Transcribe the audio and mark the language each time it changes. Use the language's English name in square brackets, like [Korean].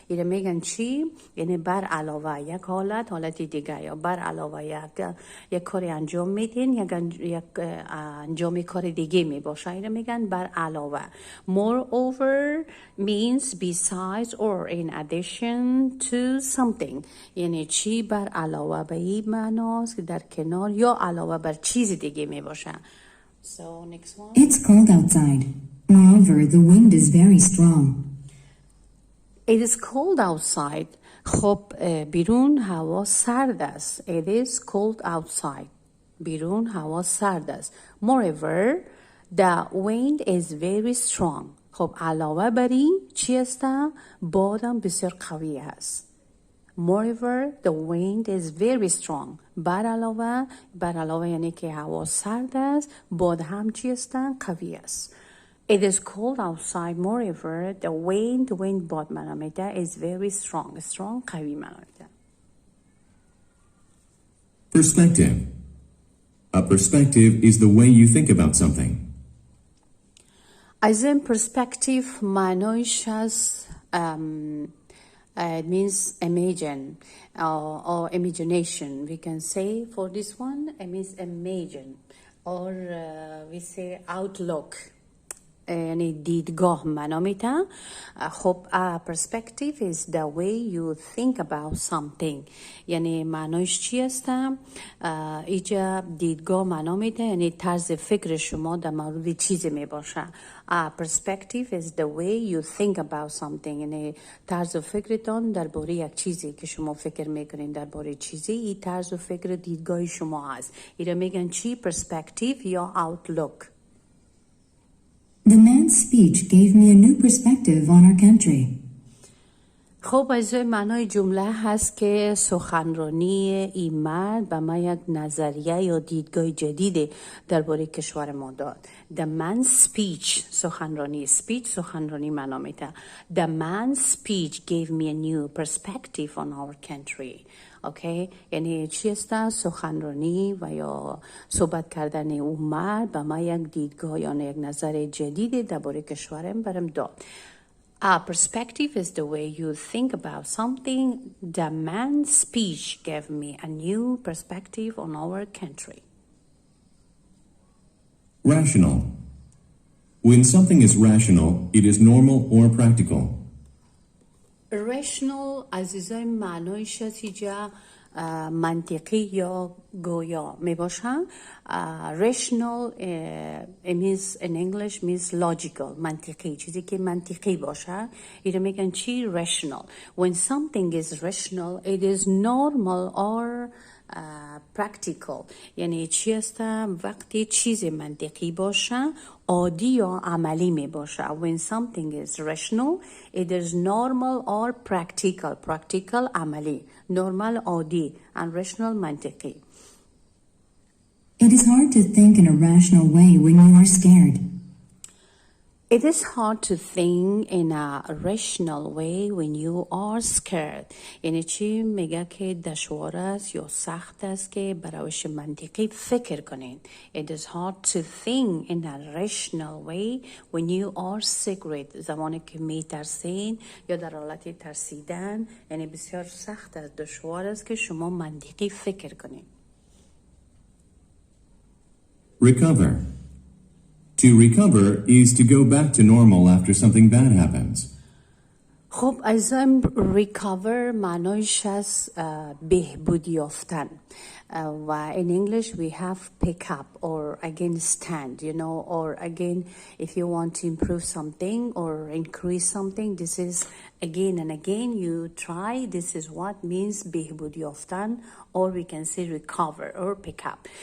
[Persian] اینو میگن چی؟ یعنی بر علاوه یک حالت دیگه، یا بر علاوه یک کاری انجام میدین، یک انجام کار دیگه میباشه، اینو میگن بر علاوه. [English] moreover means besides or in addition to something، [Persian] یعنی چی بر علاوه به این معناست که در کنار یا علاوه بر چیز دیگه می باشه. [English] So next one. It's cold outside. Moreover, the wind is very strong. It is cold outside. [Persian] خب بیرون هوا سرد است. [English] It is cold outside. [Persian] بیرون هوا سرد است. [English] Moreover, the wind is very strong. [Persian] خب علاوه بر این چی است؟ بادم بسیار قوی است. [English] Moreover, the wind is very strong. [Persian] بر علاوه یعنی که هوا سرد است، باد هم چی است؟ قوی است. [English] It is cold outside. Moreover, the wind [Persian] باد معنا میده [English] is very strong. [Persian] قوی معنا میده. [English] Perspective. A perspective is the way you think about something. As in perspective [Persian] معنایش از [English] it means imagine or imagination. We can say for this one it means imagine, or we say outlook، [Persian] یعنی دیدگاه معنا میده. خب [English] perspective is the way you think about something، [Persian] یعنی معنایش چی است؟ اینجا دیدگاه معنا میده، یعنی طرز فکر شما در مورد چیزی می باشه. [English] perspective is the way you think about something، [Persian] یعنی طرز فکرتان درباره یک چیزی که شما فکر میکنین درباره چیزی، این طرز فکر دیدگاه شما هست. اینو میگن چی؟ perspective یا outlook. [English] The man's speech gave me a new perspective on our country. [Persian] خب از معنای جمله هست که سخنرانی این مرد به ما یک نظریه یا دیدگاه جدید درباره کشور ما داد. [English] The man's speech [Persian] سخنرانی معنا میده. [English] The man's speech gave me a new perspective on our country. [Persian] اوکی، یعنی چی است؟ سخنرانی و یا صحبت کردن اون مرد به ما یک دیدگاه یا یک نظر جدید درباره کشورم برام داد. [English] A perspective is the way you think about something. The man's speech gave me a new perspective on our country. Rational. When something is rational, it is normal or practical. [Persian] rational عزیزای معنایش اینجا منطقی یا گویا می باشن. [English] rational it means in English means logical، [Persian] منطقی، چیزی که منطقی باشه. اینو میگن چی؟ rational. [English] When something is rational it is normal or practical، [Persian] یعنی چی است؟ وقتی چیزی منطقی باشه عادی یا عملی می باشه. [English] When something is rational it is normal or practical عملی، normal عادی and rational منطقی. It is hard to think in a rational way when you are scared. It is hard to think in a rational way when you are scared. [Persian] یعنی چی؟ میگه که دشوار است یا سخت است که برایش منطقی فکر کنین. [English] It is hard to think in a rational way when you are scared. [Persian] زمانی که میترسین یا در حالت ترسیدن، یعنی بسیار سخت است، دشوار است که شما منطقی فکر کنین. [English] Recover. To recover is to go back to normal after something bad happens. [Persian] خب عزیزم [English] recover [Persian] معنایش از بهبود یافتن [English] و in English we have pick up or again stand, you know, or again if you want to improve something or increase something, this is again and again you try, this is what means [Persian] بهبود یافتن [English] or we can say recover or pick up.